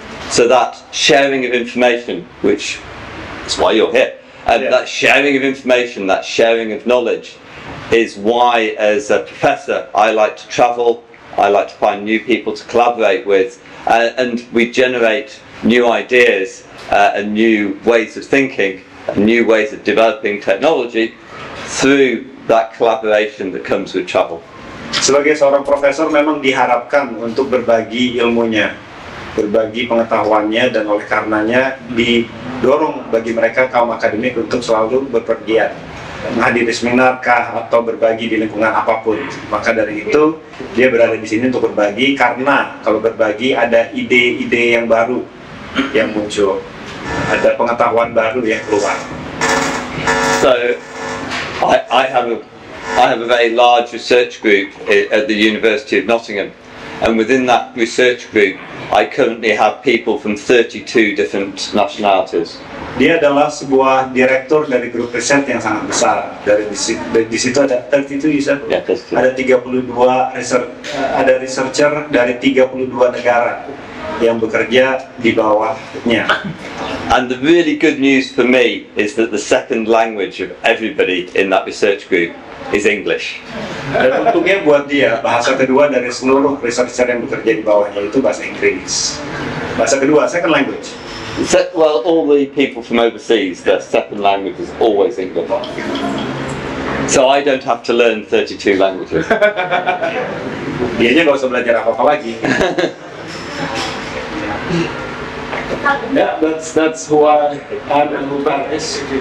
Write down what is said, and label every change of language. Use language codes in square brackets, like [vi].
[en] So that sharing of information, which is why you're here, that sharing of information, that sharing of knowledge, is why as a professor I like to travel, I like to find new people to collaborate with, and we generate new ideas and new ways of thinking, and new ways of developing technology through that collaboration that comes with travel. [id] Sebagai seorang profesor memang diharapkan untuk berbagi ilmunya, berbagi pengetahuannya, dan oleh karenanya didorong bagi mereka kaum akademik untuk selalu berpergian, menghadiri seminar kah atau berbagi di lingkungan apapun. Maka dari itu dia berada di sini untuk berbagi, karena kalau berbagi ada ide-ide yang baru yang muncul, ada pengetahuan baru yang keluar. [en] So I have a very large research group at the University of Nottingham, and within that research group I currently have people from 32 different nationalities. [id] Dia adalah sebuah direktur dari grup riset yang sangat besar. Di situ ada 32, Yeah, ada 32 ada researcher dari 32 negara yang bekerja di bawahnya. [en] And the really good news for me is that the second language of everybody in that research group is English. [id] Dan untungnya buat dia, bahasa kedua dari seluruh researcher yang bekerja di bawahnya itu bahasa Inggris. Bahasa kedua, [en] second language. Well, all the people from overseas, their second language is always English. So I don't have to learn 32 languages. [id] Dianya nggak usah belajar apa-apa lagi. [en] Yeah, that's who I am and who that is.